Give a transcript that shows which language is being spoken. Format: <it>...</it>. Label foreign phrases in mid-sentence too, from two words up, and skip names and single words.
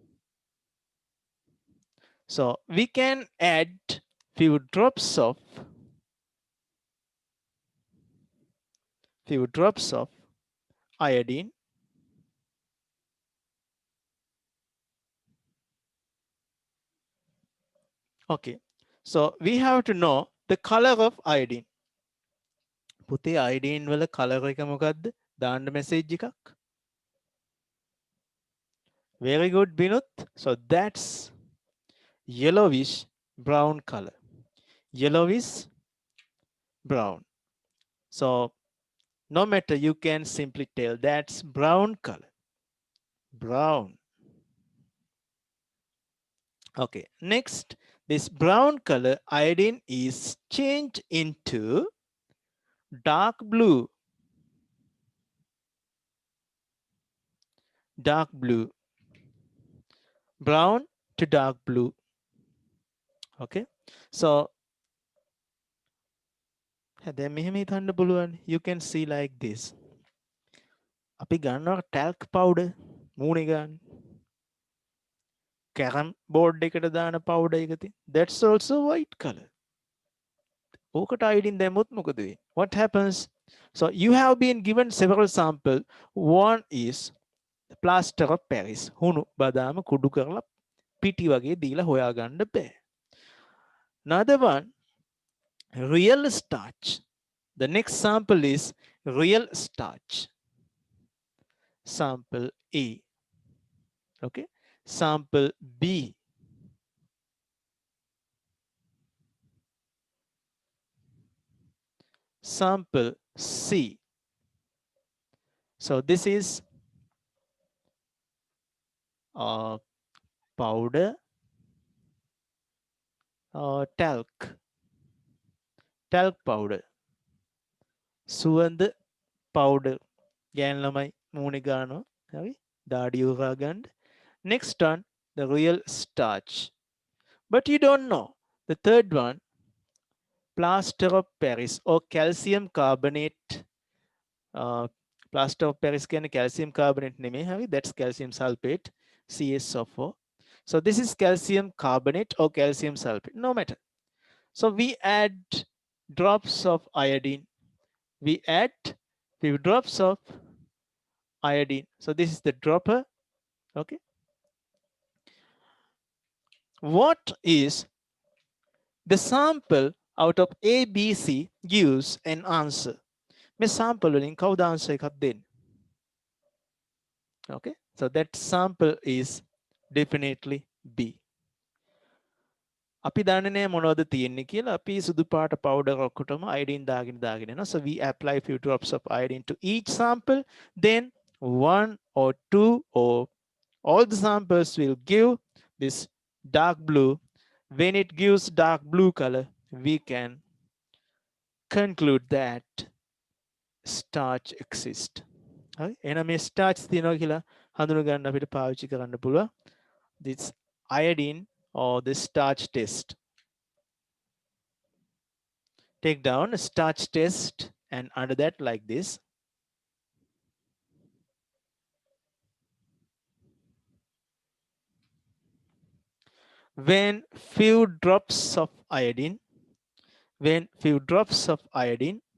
<en>So we can add few drops of iodine. Okay, so we have to know the color of iodine.</en> <si>පුතේ iodine වල color එක මොකක්ද? දාන්න message එකක්.</si> <en>Very good, Binut. So that's yellowish brown color. Yellowish brown. So no matter, you can simply tell that's brown color. Brown. Okay, next, this brown color iodine is changed into dark blue. Dark blue. Brown to dark blue. Okay, so</en> <si>දැන් මෙහෙම හිතන්න පුළුවන්.</si> <en>You can see like this.</en> <si>අපි ගන්නවා</si> <en>talc powder</en> <si>මූණේ ගන්න.</si> <en>carrom board</en> <si>එකට දාන powder එක තියෙන.</si> <en>That's also white color.</en> <si>ඕකට iodine දැම්මොත් මොකද වෙන්නේ?</si> <en>What happens? So you have been given several samples. One is plaster of Paris.</en> <si>හුණු බදාම කුඩු කරලා පිටි වගේ දීලා හොයාගන්න බෑ.</si> <en>Another one, real starch. The next sample is real starch. Sample A. Okay. Sample B. Sample C. So this is powder talc powder.</en> <si>සුවඳ powder. ගෑන් ළමයි මූණේ ගන්නවා. හරි? දාඩිය උරා ගන්න.</si> <en>Next one, the real starch. But you don't know. The third one, plaster of Paris or calcium carbonate. Plaster of Paris can calcium carbonate නෙමෙයි.</en> <si>හරි?</si> <en>That's calcium sulfate, CaSO4. So this is calcium carbonate or calcium sulfate. No matter. So we add drops of iodine. We add few drops of iodine. So this is the dropper. Okay. What is the sample out of A, B, C gives an answer?</en> <si>මේ sample වලින් කවුද answer එකක් දෙන්නේ?</si> <en>Okay. So that sample is definitely B.</en> <si>අපි දන්නේ නැහැ මොනවද තියෙන්නේ කියලා. අපි සුදු පාට powder ඔක්කොටම iodine දාගෙන යනවා.</si> <en>So we apply few drops of iodine to each sample. Then one or two or all the samples will give this dark blue. When it gives dark blue color, we can conclude that starch exists.</en> <si>හරි? එහෙනම් මේ starch තියෙනවා කියලා හඳුන ගන්න අපිට පාවිච්චි කරන්න පුළුවන්</si> <en>this iodine or the starch test. Take down a starch test and under that like this. When few drops of iodine, when few drops of iodine,</en>